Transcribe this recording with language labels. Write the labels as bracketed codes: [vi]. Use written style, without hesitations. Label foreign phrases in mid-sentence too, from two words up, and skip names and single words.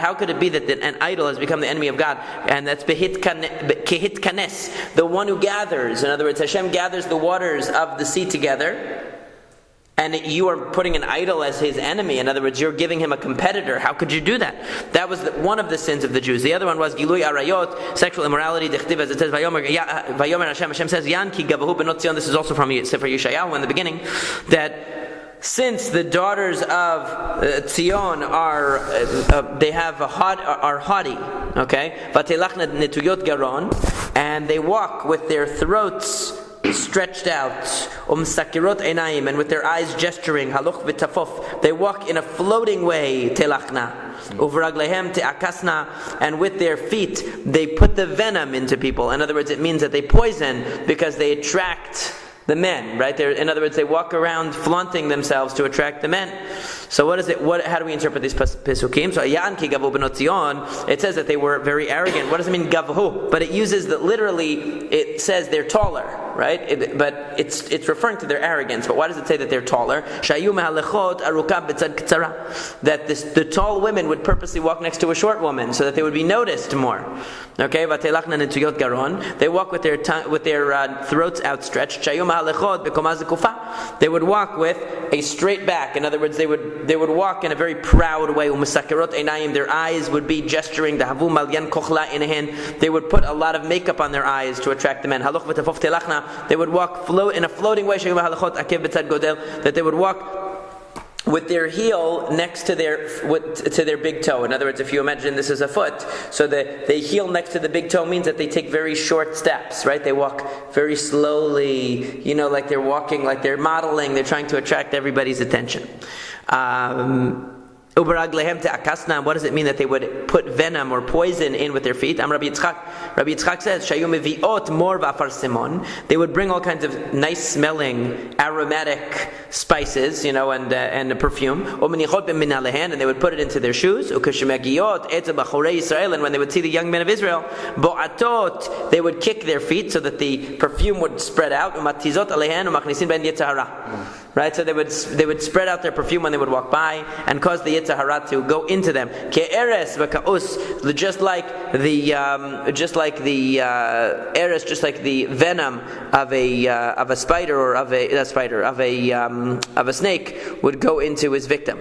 [en] How could it be that an idol has become the enemy of God? And that's [he] כי הוא כונס, [en] the one who gathers. In other words, Hashem gathers the waters of the sea together, and you are putting an idol as his enemy. In other words, you're giving him a competitor. How could you do that? That was one of the sins of the Jews. The other one was [he] גילוי עריות, [en] sexual immorality. Dechtiv, as it says, [he] ויאמר השם. [en] Hashem says, [he] יען כי גבהו בנות ציון. [en] This is also from Sefer Yeshayahu in the beginning, that since the daughters of Zion are haughty, [he] okay, ותלכנה נטויות גרון, [en] and they walk with their throats stretched out, [he] משקרות עינים, [en] and with their eyes gesturing, [he] הלוך וטפוף, [en] they walk in a floating way, [he] תלכנה, וברגליהם תעכסנה, [en] and with their feet they put the venom into people. In other words, it means that they poison because they attract the men, right? In other words, they walk around flaunting themselves to attract the men. So what is it? How do we interpret these pesukim? So [he] יען כי גבהו בנות ציון, [en] it says that they were very arrogant. What does it mean gavu? But it uses that literally. It says they're taller, right? But it's referring to their arrogance. But why does it say that they're taller? [he] שהיו מהלכות ארוכה בצד קצרה. [en] That the tall women would purposely walk next to a short woman so that they would be noticed more. [he] Okay, ותלכנה נטויות גרון. [en] They walk with their throats outstretched. [he] שהיו מהלכות בקומה זקופה. [en] They would walk with a straight back. In other words, they would walk in a very proud way. [he] ומשקרות עינים. [en] Their eyes would be gesturing. The [he] הוו מליין כוחלא [en] in a hand. They would put a lot of makeup on their eyes to attract the men. [he] הלוך וטפוף תלכנה. [en] They would walk in a floating way. That they would walk with their heel next to their big toe. In other words, if you imagine this is a foot, so the heel next to the big toe means that they take very short steps, right? They walk very slowly, like they're walking, like they're modeling, they're trying to attract everybody's attention. [he] וברגליהם תעכסנה. [en] What does it mean that they would put venom or poison in with their feet? Rabbi Yitzchak says, [he] שהיו מביאות מור ואפרסמון. [en] They would bring all kinds of nice smelling aromatic spices, and perfume. [he] ומניחות במנעליהן, [en] and they would put it into their shoes. [he] וכשמגיעות אצל בחורי ישראל, [en] and when they would see the young men of Israel, bo'atot, they would kick their feet so that the perfume would spread out. [he] ומטיזות עליהן ומכניסין בהן יצר הרע. [en] Right, so they would spread out their perfume when they would walk by and cause the [he] יצר הרע [en] to go into them. [he] כארס וכעכוס, [en] just like the eres, just like the venom of a spider or of a snake would go into his victim.